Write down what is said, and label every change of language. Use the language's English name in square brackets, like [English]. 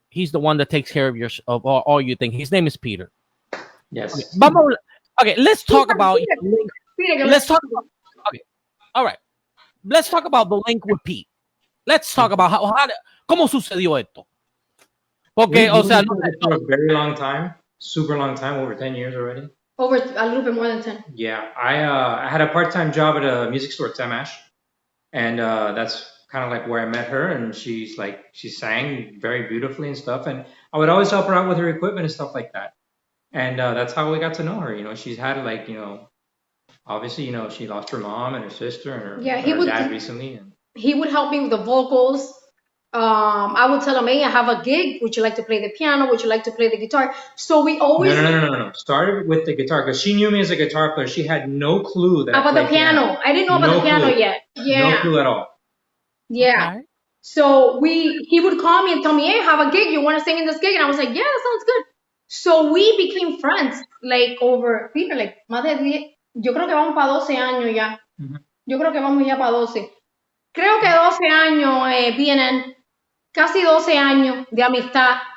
[English] He's the one that takes care of all you think. His name is Peter. Yes. Okay, let's talk about let's talk about all right. Let's talk about the link with Pete. Let's talk about [Spanish] cómo sucedió esto. Porque, o sea, [English] for a very long time, super long time, over 10 years already. Over a little bit more than 10. Yeah, I had a part-time job at a music store at Tamash, and that's kind of like where I met her. And she sang very beautifully and stuff. And I would always help her out with her equipment and stuff like that. And that's how we got to know her. She's had obviously, she lost her mom and her sister and her dad recently. And he would help me with the vocals. I would tell him, hey, I have a gig. Would you like to play the piano? Would you like to play the guitar? So we always... No. Started with the guitar because she knew me as a guitar player. She had no clue that about the piano. I didn't know about the piano yet. Yeah. No clue at all. Yeah. Okay. So he would call me and tell me, hey, I have a gig. You want to sing in this gig? And I was like, yeah, that sounds good. So we became friends, over, Peter, [Spanish] más de 10... Yo creo que vamos para 12 años ya. Yo creo que vamos ya para 12. Creo que 12 años vienen, casi 12 años de amistad.